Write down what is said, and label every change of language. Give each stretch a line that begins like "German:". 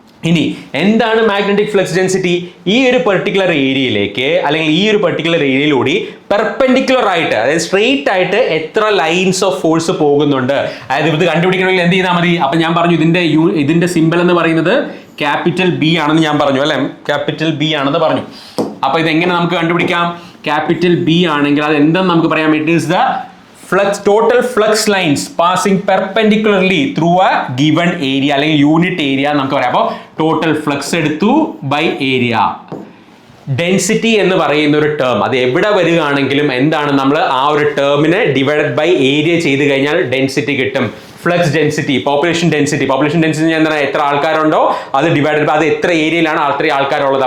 Malayalam: ഇനി എന്താണ് magnetic flux density? ഈ ഒരു പെർട്ടിക്കുലർ ഏരിയയിലേക്ക് അല്ലെങ്കിൽ ഈ ഒരു പെർട്ടിക്കുലർ ഏരിയയിലൂടെ പെർപെൻഡിക്കുലർ ആയിട്ട്, അതായത് സ്ട്രെയിറ്റ് ആയിട്ട് എത്ര ലൈൻസ് ഓഫ് ഫോഴ്സ് പോകുന്നുണ്ട്. അതായത് ഇത് കണ്ടുപിടിക്കണമെങ്കിൽ എന്ത് ചെയ്താൽ മതി? അപ്പൊ ഞാൻ പറഞ്ഞു ഇതിന്റെ സിമ്പൽ എന്ന് പറയുന്നത് ക്യാപിറ്റൽ B ആണെന്ന് ഞാൻ പറഞ്ഞു അല്ലെ, ക്യാപിറ്റൽ B ആണെന്ന് പറഞ്ഞു. അപ്പൊ ഇതെങ്ങനെ നമുക്ക് കണ്ടുപിടിക്കാം? ക്യാപിറ്റൽ B ആണെങ്കിൽ അത് എന്തെന്ന് നമുക്ക് പറയാം?
English: it is the total flux lines passing perpendicularly through a given area
Malayalam: അല്ലെങ്കിൽ യൂണിറ്റ് ഏരിയ നമുക്ക് പറയാം. അപ്പോൾ ടോട്ടൽ ഫ്ലക്സ് എടുത്തു ബൈ ഏരിയ. ഡെൻസിറ്റി എന്ന് പറയുന്ന ഒരു ടേം അത് എവിടെ വരികയാണെങ്കിലും എന്താണ്, നമ്മൾ ആ ഒരു ടേമിനെ ഡിവൈഡഡ് ബൈ ഏരിയ ചെയ്ത് കഴിഞ്ഞാൽ ഡെൻസിറ്റി കിട്ടും. ഫ്ലക്സ് ഡെൻസിറ്റി, പോപ്പുലേഷൻ ഡെൻസിറ്റി എന്താണ്? എത്ര ആൾക്കാരുണ്ടോ അത് ഡിവൈഡഡ് ബൈ അത് എത്ര ഏരിയയിലാണ് അത്രയും ആൾക്കാരുള്ളത്.